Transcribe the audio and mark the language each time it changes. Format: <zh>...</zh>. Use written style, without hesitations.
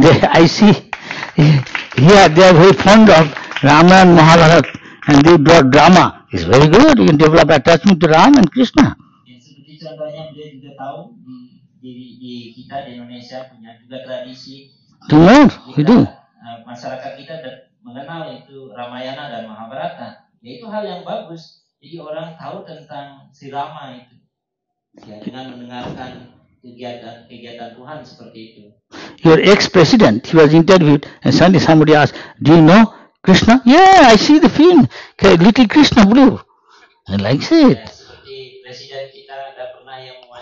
<en>I see here they are very fond of Rama and Mahabharata, and they draw drama. It's very good. You can develop attachment to Ram and Krishna.</en> <id>Ya, seperti contohnya dia juga tahu di di kita di Indonesia punya juga tradisi.</id> <en>We do.</en> <id>Masyarakat kita mengenal itu Ramayana dan Mahabharata. Ya itu hal yang bagus. Jadi orang tahu tentang si Rama itu. Ya dengan mendengarkan kegiatan Tuhan seperti itu.</id> <en>Your ex-president, he was interviewed, and suddenly somebody asked, "Do you know Krishna?" "Yeah, I see the film. Little Krishna Blue." I like it.</en> <id>Ya, seperti presiden kita ada pernah yang</id>